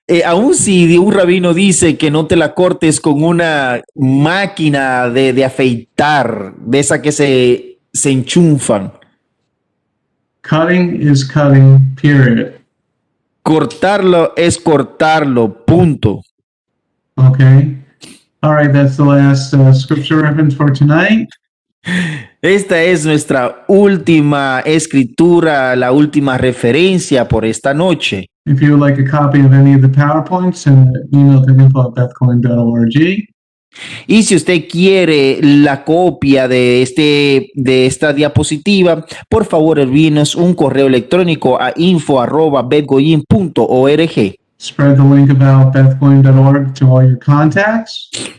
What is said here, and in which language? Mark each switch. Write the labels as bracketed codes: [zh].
[es] Aún si un rabino dice que no te la cortes con una máquina de afeitar, de esa que se enchufan. [en] Cutting is cutting, period. [es] Cortarlo es cortarlo, punto. [en] Okay. All right, that's the last scripture reference for tonight. [es] Esta es nuestra última escritura, la última referencia por esta noche. [en] If you would like a copy of any of the PowerPoints, send an email to info@bethcoin.org. [es] Y si usted quiere la copia de esta diapositiva, por favor envíenos un correo electrónico a info@betgoyim.org. [en] Spread the link about bethcoin.org to all your contacts.